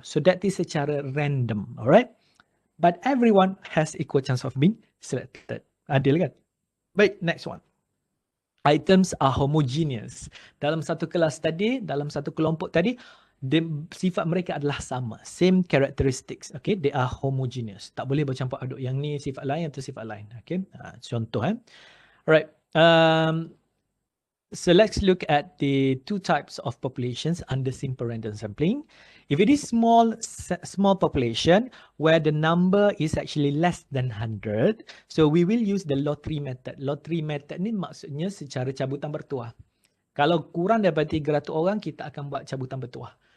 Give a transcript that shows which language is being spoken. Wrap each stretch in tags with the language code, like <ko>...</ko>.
<en>So that is secara random, alright? But everyone has equal chance of being selected.</en> <ms>Adil kan? Baik,</ms> <en>next one. Items are homogeneous.</en> <ms>Dalam satu kelas tadi, dalam satu kelompok tadi, sifat mereka adalah sama.</ms> <en>Same characteristics. Okay, they are homogeneous.</en> <ms>Tak boleh bercampur aduk. Yang ni sifat lain atau sifat lain. Okay, contoh. Alright.</ms> <en>So let's look at the two types of populations under simple random sampling. If it is small population where the number is actually less than 100, so we will use the lottery method.</en> <ms>Lottery method ni maksudnya secara cabutan bertuah. Kalau kurang daripada 300 orang, kita akan buat cabutan bertuah.</ms>